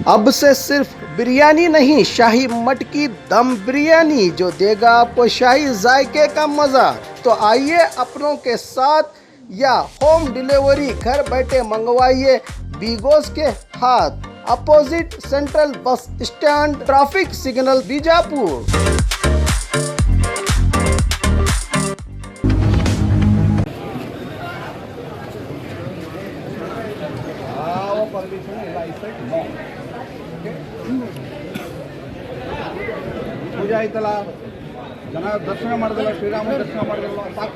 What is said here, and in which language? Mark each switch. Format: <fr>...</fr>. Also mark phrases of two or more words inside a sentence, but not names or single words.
<hi>अब से सिर्फ बिरयानी नहीं, शाही मटकी दम बिरयानी जो देगा आपको शाही जायके का मजा। तो आइए अपनों के साथ या</hi> <en>home delivery</en> <hi>घर बैठे मंगवाइए बीगोस के हाथ,</hi> <en>opposite Central Bus Stand, traffic signal</en> <hi>बीजापुर।</hi> <kn>ಪೂಜೆ ಆಯ್ತಲ್ಲ, ಜನ ದರ್ಶನ ಮಾಡಿದಲ್ಲ, ಶ್ರೀರಾಮ ದರ್ಶನ ಮಾಡಿದಲ್ಲ, ಸಾಕು.</kn>